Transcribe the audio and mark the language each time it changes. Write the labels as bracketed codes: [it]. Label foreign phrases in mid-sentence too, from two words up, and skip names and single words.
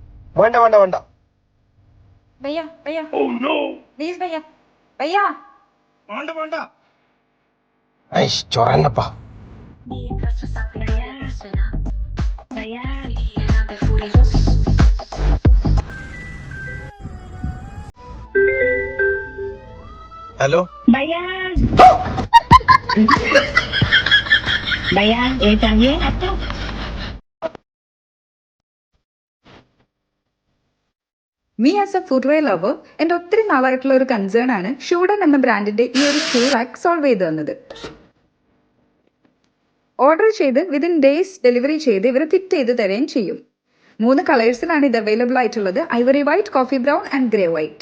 [ml] വേണ്ട വേണ്ട വേണ്ട. [hi] भैया भैया [en] Oh no. [hi] प्लीज भैया भैया [ml] വേണ്ട വേണ്ട. ഐഷ് ചൊറന്നപ്പാ. ഹലോ [hi] भैया भैया ये चाहिए आपको? [en] me as a footwear lover [ml] എൻ്റെ ഒത്തിരി നാളായിട്ടുള്ള ഒരു കൺസേൺ ആണ് ഷൂഡൻ എന്ന ബ്രാൻഡിന്റെ ഈ ഒരു [en] shoe rack [ml] സോൾവ് ചെയ്ത് തന്നത്. ഓർഡർ ചെയ്ത് [en] within days [ml] ഡെലിവറി ചെയ്ത് ഇവർ ഫിറ്റ് ചെയ്ത് തരുകയും ചെയ്യും. 3 കളേഴ്സിലാണ് ഇത് അവൈലബിൾ ആയിട്ടുള്ളത്: [en] ivory white, coffee brown and grey white.